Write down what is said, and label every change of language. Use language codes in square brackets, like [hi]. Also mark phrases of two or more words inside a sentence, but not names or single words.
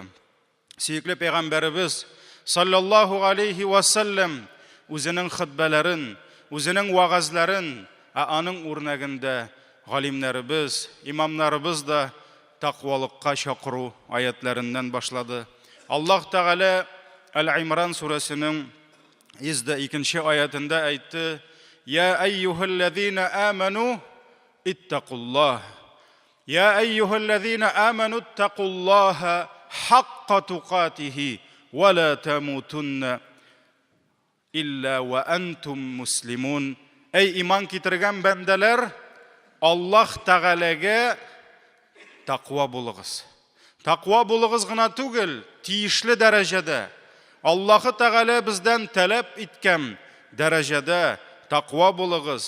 [tt] Сүйеклі пейғамбарыбыз [ar] صلى الله عليه وسلم [tt] үзенең хутбаларын, үзенең вағазларын, аның үрнәгендә галимнәребез, имамнарыбыз да тақвалыкка чакыру аятларыннан башлады. Аллаһ Тәгалә Әл-Имран сүрәсенең 102-нче аятында әйтте: [ar] "يا أيها الذين آمنوا اتقوا الله. يا أيها الذين آمنوا اتقوا الله حق تقاته ولا تموتن إلا وأنتم مسلمون." [tt] Ey iman китерген бәндәләр, Аллаһ Тәгаләгә тақва булыгыз. Тақва булыгыз гына түгел, тиешле дәрәҗәдә. Аллаһ Тәгалә бездән таләп иткән дәрәҗәдә тақва булыгыз.